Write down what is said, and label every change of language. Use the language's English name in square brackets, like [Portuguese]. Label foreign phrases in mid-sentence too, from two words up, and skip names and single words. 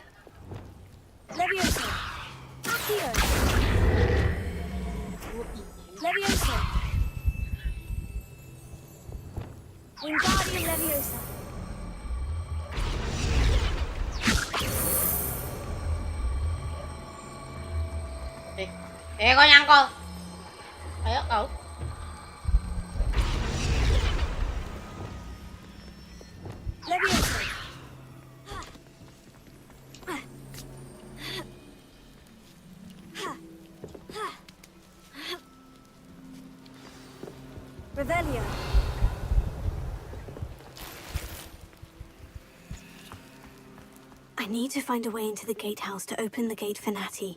[Indonesian] Leviosa. Akhir. Leviosa. Wingardium Leviosa. Kau nyangkol. Ayo kau. Leviosa. Revelio. [English] I need to find a way into the gatehouse to open the gate for Natty.